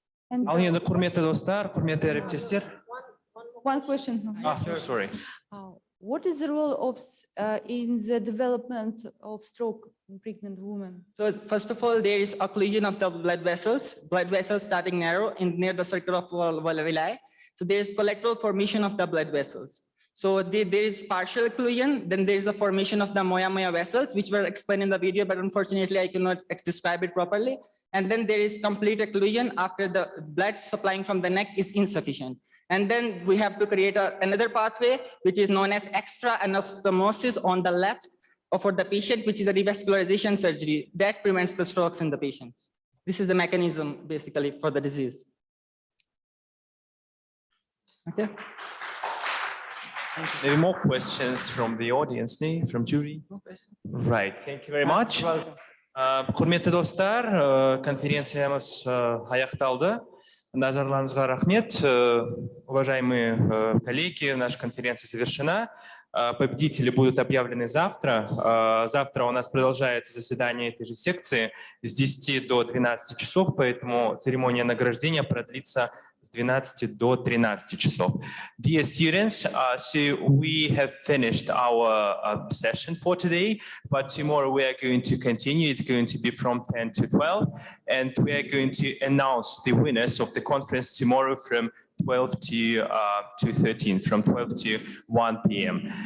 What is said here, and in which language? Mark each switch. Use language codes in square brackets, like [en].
[kk] Ал енді құрметті достар, құрметті әріптестер. [en] One question. Sorry. What is the role of in the development of stroke in pregnant women? So first of all, there is occlusion of the blood vessels starting narrow near the circle of villi. So there is collateral formation of the blood vessels. So there is partial occlusion, then there is a formation of the moya vessels, which were explained in the video, but unfortunately I cannot describe it properly. And then there is complete occlusion after the blood supplying from the neck is insufficient. And then we have to create another pathway, which is known as extra anastomosis on the left for the patient, which is a revascularization surgery that prevents the strokes in the patients. This is the mechanism basically for the disease. Okay. Maybe more questions from the audience, from jury? Right, thank you very much. [kk] Құрметті достар, конференциямыз аяқталды. Назарларыңызға рахмет. [ru] Уважаемые коллеги, наша конференция завершена. Победители будут объявлены завтра. Завтра у нас продолжается заседание этой же секции с 10 до 12 часов, поэтому церемония награждения продлится с 12 до 13 часов. [en] Dear students, so we have finished our session for today, but tomorrow we are going to continue. It's going to be from 10 to 12, and we are going to announce the winners of the conference tomorrow from 12 to 13, from 12 to 1 p.m.